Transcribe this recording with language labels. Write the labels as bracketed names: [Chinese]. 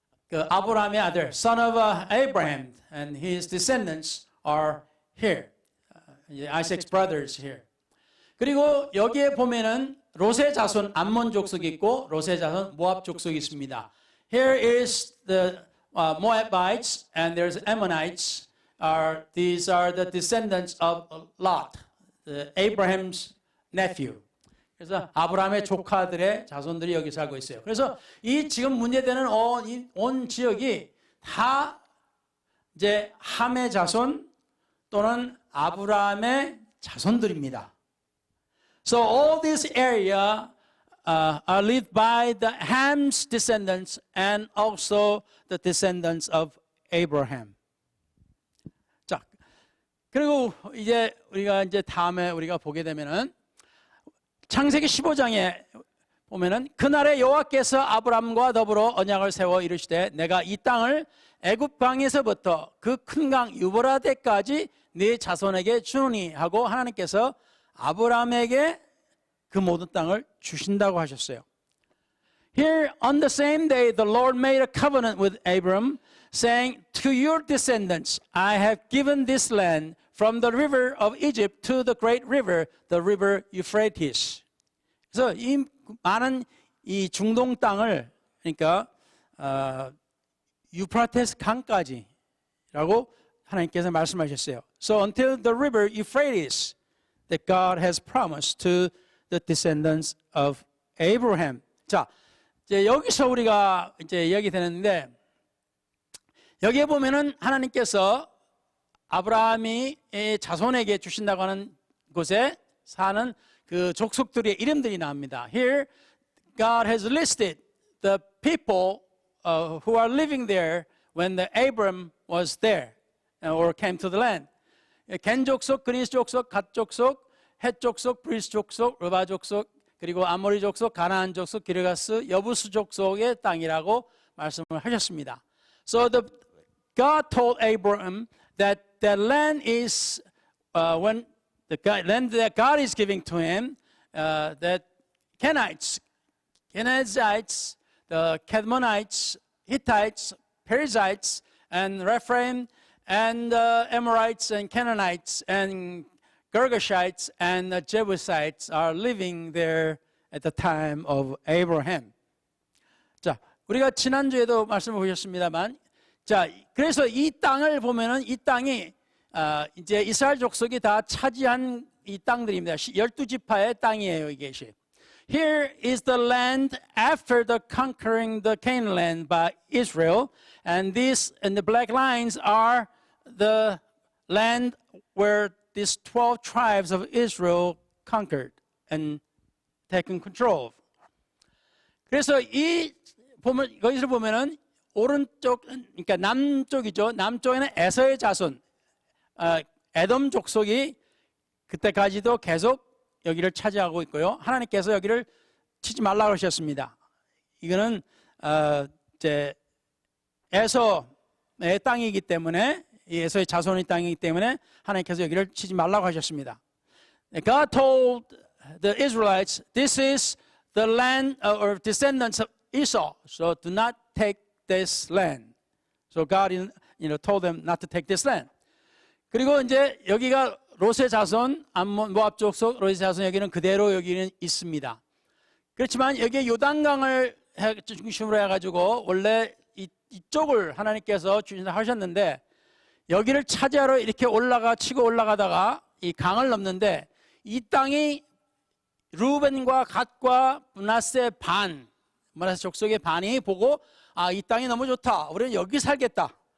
[Korean] 그 아브라함의 아들, [English] son of Abraham, and his descendants are here. Isaac's brothers here. [Korean] 그리고 여기에 보면은 롯의 자손 암몬 족속이 있고 롯의 자손 모압 족속이 있습니다. [English] Here is the Moabites and there's Ammonites. These are the descendants of Lot, Abraham's nephew. [Korean] 그래서 아브라함의 조카들의 자손들이 여기 살고 있어요. 그래서 이 지금 문제되는 온 지역이 다 이제 함의 자손 또는 아브라함의 자손들입니다. [English] So all this area are lived by the Ham's descendants and also the descendants of Abraham. [Korean] 자, 그리고 이제 우리가 이제 다음에 우리가 보게 되면은 창세기 15장에 보면은 그날에 여호와께서 아브람과 더불어 언약을 세워 이르시되 내가 이 땅을 애굽 방에서부터 그 큰 강 유브라데까지 네 자손에게 주노니 하고 하나님께서 아브람에게 그 모든 땅을 주신다고 하셨어요. [English] Here on the same day the Lord made a covenant with Abram saying to your descendants I have given this land from the river of Egypt to the great river, the river Euphrates. [Korean] 그래서 이 많은 이 중동 땅을 그러니까 유프라테스 강까지라고 하나님께서 말씀하셨어요. [English] So until the river Euphrates that God has promised to the descendants of Abraham. [Korean] 자, 이제 여기서 우리가 이제 이야기 되는데 여기에 보면은 하나님께서 아브라함이 자손에게 주신다고 하는 곳에 사는 그 족속들의 이름들이 나옵니다. [English] Here, God has listed the people who are living there when the Abram was there or came to the land. [Korean] 겐 족속, 그리스 족속, 갓 족속, 헷 족속, 브리스 족속, 르바 족속, 그리고 아모리 족속, 가나안 족속, 기르가스, 여부스 족속의 땅이라고 말씀을 하셨습니다. [English] So God told Abraham that the land is when the land that God is giving to him, that Kenites, Kenizzites, the Kadmonites, Hittites, Perizzites, and Rephaim, and Amorites, and Canaanites, and Girgashites, and the Jebusites are living there at the time of Abraham. [Korean] 자, 우리가 지난주에도 말씀을 보셨습니다만, 자, 그래서 이 땅을 보면은 이 땅이 이제 이스라엘 족속이 다 차지한 이 땅들입니다. 12지파의 땅이에요, 이것이. [English] Here is the land after the conquering the Canaan land by Israel, and these and the black lines are the land where these 12 tribes of Israel conquered and taken control of. [Korean] 그래서 이 보면 거기서 보면은 오른쪽 그러니까 남쪽이죠. 남쪽에는 에서의 자손, 에돔 족속이 그때까지도 계속 여기를 차지하고 있고요. 하나님께서 여기를 치지 말라고 하셨습니다. 이거는 이제 에서의 땅이기 때문에 에서의 자손의 땅이기 때문에 하나님께서 여기를 치지 말라고 하셨습니다. [English] God told the Israelites, this is the land or descendants of Esau, so do not take this land. So God, told them not to take this land. [Korean] 그리고 이제 여기가 롯의 자손, 암몬, 모압 족속 롯의 자손 여기는 그대로 여기는 있습니다. 그렇지만 여기에 요단강을 중심으로 해가지고 원래 이쪽을 하나님께서 주신하셨는데 여기를 차지하러 이렇게 치고 올라가다가 이 강을 넘는데 이 땅이 루벤과 갓과 므낫세 므낫세 족속의 반이 보고 이 땅이 너무 좋다. 우리는 여기 살겠다.